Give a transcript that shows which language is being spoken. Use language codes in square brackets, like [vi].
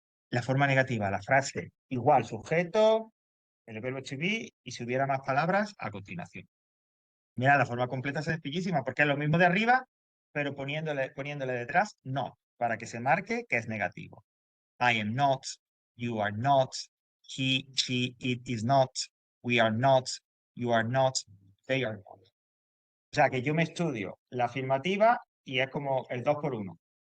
[es] La forma negativa, la frase igual sujeto, el verbo to be, y si hubiera más palabras, a continuación. Mira, la forma completa es sencillísima, porque es lo mismo de arriba, pero poniéndole detrás no, para que se marque que es negativo. [en] I am not, you are not, he, she, it is not, we are not, you are not, they are not. [es] O sea que yo me estudio la afirmativa y es como el 2 por 1.